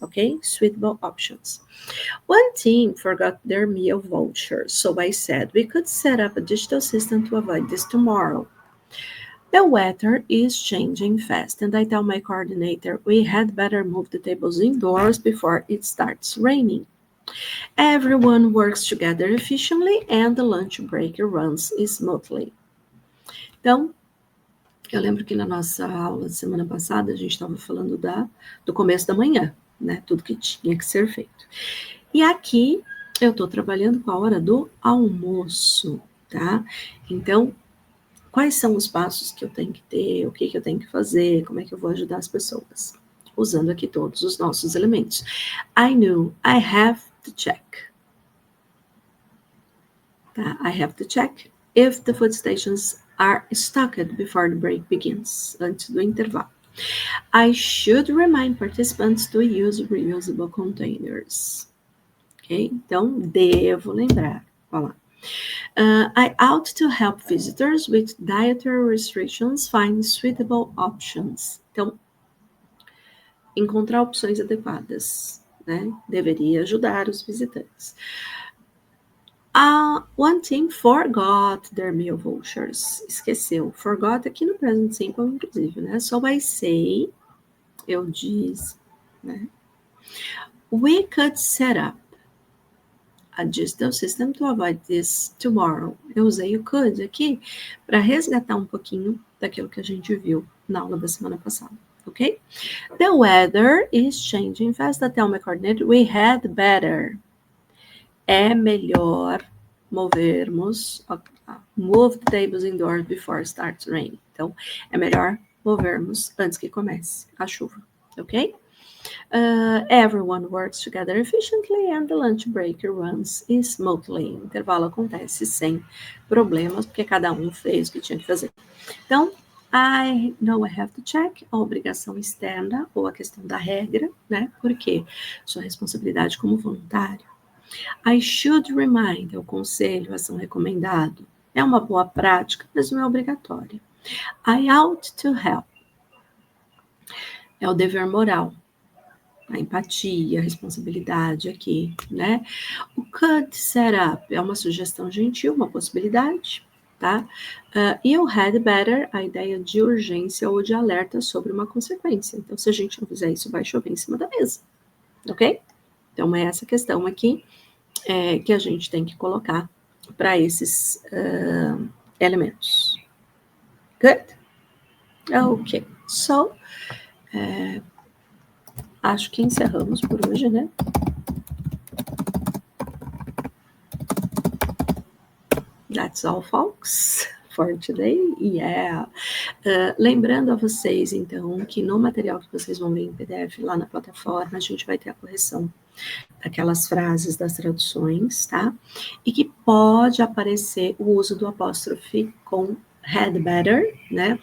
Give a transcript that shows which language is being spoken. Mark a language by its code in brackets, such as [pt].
[en] Okay, suitable options. One team forgot their meal voucher, so I said we could set up a digital system to avoid this tomorrow. The weather is changing fast, and I tell my coordinator we had better move the tables indoors before it starts raining. Everyone works together efficiently and the lunch break runs smoothly. [pt] Então, eu lembro que na nossa aula de semana passada a gente estava falando do começo da manhã, né? Tudo que tinha que ser feito. E aqui eu estou trabalhando com a hora do almoço, tá? Então, quais são os passos que eu tenho que ter, o que eu tenho que fazer, como é que eu vou ajudar as pessoas? Usando aqui todos os nossos elementos. [en] I knew, I have to check. [pt] Tá? [en] I have to check if the food stations are stocked before the break begins, [pt] antes do intervalo. [en] I should remind participants to use reusable containers. Ok? [pt] Então, devo lembrar. Olha lá. [en] I ought to help visitors with dietary restrictions find suitable options. [pt] Então, encontrar opções adequadas, né? Deveria ajudar os visitantes. [en] One team forgot their meal vouchers. [pt] Esqueceu. Forgot aqui no present simple, inclusive, né? [en] So I say, [pt] eu disse, né? [en] We could set up a digital system to avoid this tomorrow. [pt] Eu usei o could aqui para resgatar um pouquinho daquilo que a gente viu na aula da semana passada, ok? [en] The weather is changing fast. Tell my coordinator, we had better. [pt] É melhor movermos, [en] move the tables indoors before it starts raining. [pt] Então, é melhor movermos antes que comece a chuva, ok? [en] Everyone works together efficiently and the lunch break runs smoothly. [pt] O intervalo acontece sem problemas, porque cada um fez o que tinha que fazer. Então, [en] I know I have to check, [pt] a obrigação externa ou a questão da regra, né? Porque sua responsabilidade como voluntário. [en] I should remind, [pt] é o conselho, ação recomendado. É uma boa prática, mas não é obrigatória. [en] I ought to help. [pt] É o dever moral. A empatia, a responsabilidade aqui, né? O could set up é uma sugestão gentil, uma possibilidade, tá? E o had better, a ideia de urgência ou de alerta sobre uma consequência. Então, se a gente não fizer isso, vai chover em cima da mesa, ok? Então, é essa questão aqui que a gente tem que colocar para esses elementos. [en] Good? Ok. [pt] So, acho que encerramos por hoje, né? [en] That's all, folks, for today. Yeah. [pt] Lembrando a vocês, então, que no material que vocês vão ver em PDF lá na plataforma, a gente vai ter a correção daquelas frases das traduções, tá? E que pode aparecer o uso do apóstrofe com had better, né?